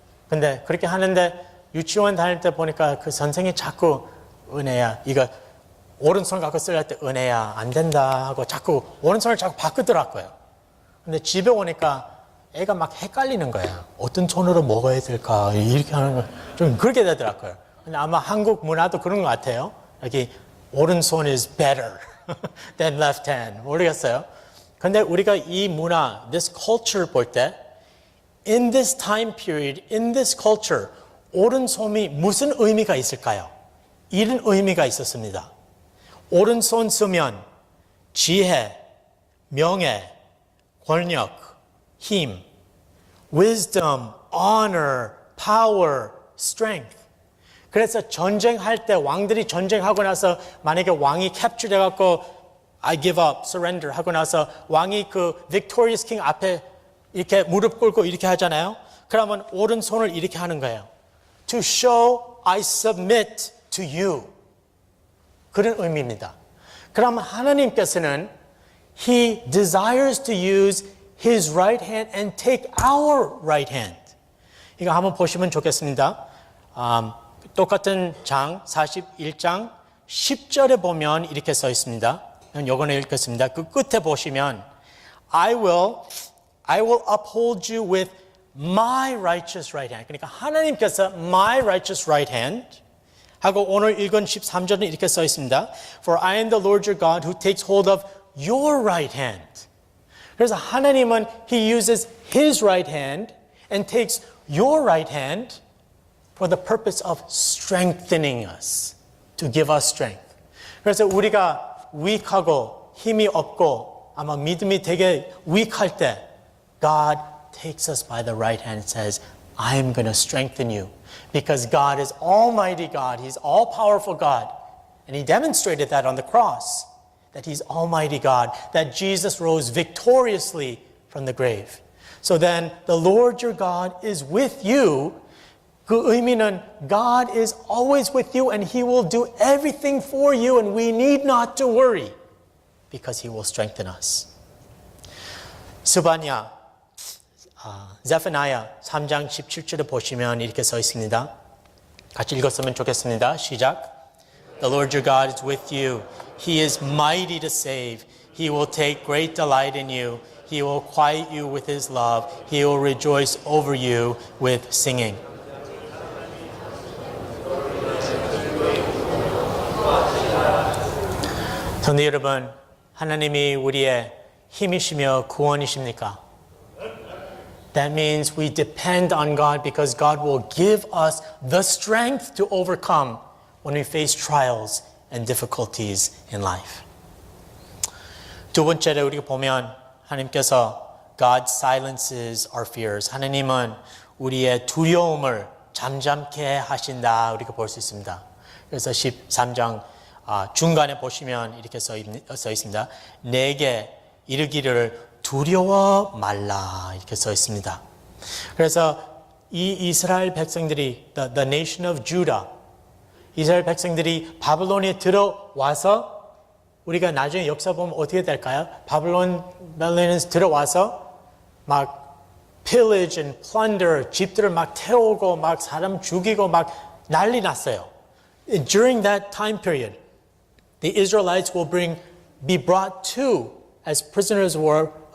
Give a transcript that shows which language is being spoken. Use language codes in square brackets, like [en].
[ko] 근데 그렇게 하는데 유치원 다닐 때 보니까 그 선생이 자꾸 은혜야, 이거 오른손 갖고 쓸 때 은혜야, 안 된다 하고 자꾸 오른손을 자꾸 바꾸더라고요. 근데 집에 오니까 애가 막 헷갈리는 거야. 어떤 손으로 먹어야 될까? 이렇게 하는 거 좀 그렇게 되더라고요. 근데 아마 한국 문화도 그런 것 같아요. 여기 오른손 [en] is better than left hand. [ko] 모르겠어요. 근데 우리가 이 문화, this culture 볼 때 [en] in this time period, in this culture, [ko] 오른손이 무슨 의미가 있을까요? 이런 의미가 있었습니다. 오른손 쓰면 지혜, 명예, 권력, 힘, [en] wisdom, honor, power, strength. [ko] 그래서 전쟁할 때 왕들이 전쟁하고 나서 만약에 왕이 capture 돼갖고 [en] I give up, [ko] surrender 하고 나서 왕이 그 victorious king 앞에 이렇게 무릎 꿇고 이렇게 하잖아요. 그러면 오른손을 이렇게 하는 거예요. [en] To show I submit to you. [ko] 그런 의미입니다. 그러면 하나님께서는 [en] He desires to use His right hand and take our right hand. [ko] 이거 한번 보시면 좋겠습니다. 똑같은 장 41장 10절에 보면 이렇게 써 있습니다. 요거는 읽겠습니다. 그 끝에 보시면 [en] I will uphold you with my righteous right hand. [ko] 그러니까 하나님께서 [en] my righteous right hand [ko] 하고 오늘 읽은 13절은 이렇게 써 있습니다. [en] For I am the Lord your God who takes hold of your right hand. [ko] 그래서 하나님은 [en] He uses His right hand and takes your right hand for the purpose of strengthening us, to give us strength. [ko] 그래서 우리가 weak하고 힘이 없고 아마 믿음이 되게 weak할 때 [en] God takes us by the right hand and says, I am going to strengthen you. Because God is Almighty God. He's all-powerful God. And He demonstrated that on the cross, that He's Almighty God, that Jesus rose victoriously from the grave. So then, the Lord your God is with you. [ko] 그 의미는 [en] God is always with you and He will do everything for you and we need not to worry because He will strengthen us. [ko] 스바냐, 제phaniah 3장 17절을 보시면 이렇게 써 있습니다. 같이 읽었으면 좋겠습니다. 시작. [en] The Lord your God is with you. He is mighty to save. He will take great delight in you. He will quiet you with His love. He will rejoice over you with singing. [ko] 성도 여러분, 하나님이 우리의 힘이시며 구원이십니까? [en] That means we depend on God because God will give us the strength to overcome when we face trials and difficulties in life. [ko] 두 번째로 우리가 보면 하나님께서 [en] God silences our fears. [ko] 하나님은 우리의 두려움을 잠잠케 하신다. 우리가 볼 수 있습니다. 그래서 13장 중간에 보시면 이렇게 써 있습니다. 내게 이르기를 두려워 말라 이렇게 써 있습니다. 그래서 이 이스라엘 백성들이 [en] the nation of Judah [ko] 이스라엘 백성들이 바벨론에 들어와서 우리가 나중에 역사 보면 어떻게 될까요? 바벨론에 들어와서 막 [en] pillage and plunder [ko] 집들을 막 태우고 막 사람 죽이고 막 난리 났어요. [en] During that time period, the Israelites will be brought to as prisoners of war